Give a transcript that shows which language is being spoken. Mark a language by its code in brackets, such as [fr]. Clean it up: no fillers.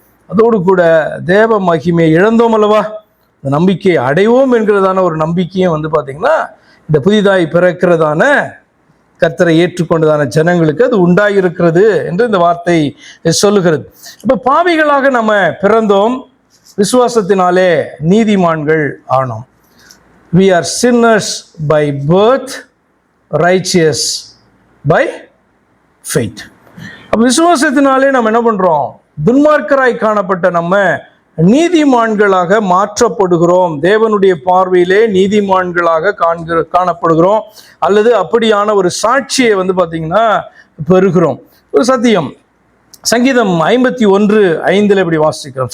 [ta] அதோடு கூட தேவ மகிமையை இழந்தோம் அல்லவா, இந்த நம்பிக்கையை அடைவோம் என்கிறதான ஒரு நம்பிக்கையும் பார்த்தீங்கன்னா இந்த புதிதாய் பிறக்கிறதான கர்த்தரை ஏற்றுக்கொண்டதான ஜனங்களுக்கு அது உண்டாயிருக்கிறது என்று இந்த வார்த்தை சொல்லுகிறது. இப்ப பாவிகளாக நம்ம பிறந்தோம், விசுவாசத்தினாலே நீதிமான்கள் ஆனோம். [en] We are sinners by birth, righteous by faith. [ta] அப்ப விசுவாசத்தினாலே நம்ம என்ன பண்றோம்? துன்மார்க்கராய் காணப்பட்ட நம்ம நீதிமான்களாக மாற்றப்படுகிறோம். தேவனுடைய பார்வையிலே நீதிமான்களாக காணப்படுகிறோம். அல்லது அப்படியான ஒரு சாட்சியை பாத்தீங்கன்னா பெறுகிறோம். ஒரு சத்தியம் சங்கீதம் 51:5 இப்படி வாசிக்கிறோம்.